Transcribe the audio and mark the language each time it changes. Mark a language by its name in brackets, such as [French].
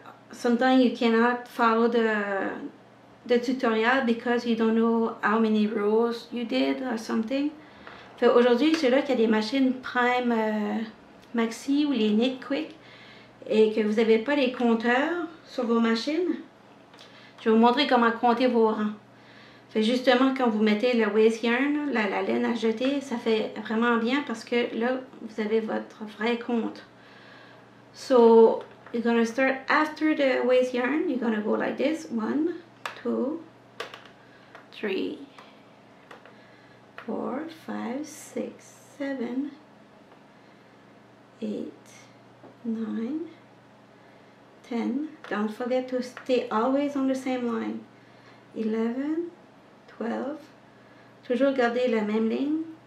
[English] Sometimes you cannot follow the tutorial because you don't know how many rows you did or something. [French] Aujourd'hui, ceux-là qui a des machines prime maxi ou les knit quick et que vous n'avez pas les compteurs sur vos machines, je vais vous montrer comment compter vos rangs. Justement, quand vous mettez le waste yarn, la laine à jeter, ça fait vraiment bien parce que là, vous avez votre vrai compte. [English] So, you're going to start after the waste yarn. You're going to go like this. 1, 2, 3, 4, 5, 6, 7, 8, 9, 10. Don't forget to stay always on the same line. 11, 12. [French] Toujours garder la même ligne.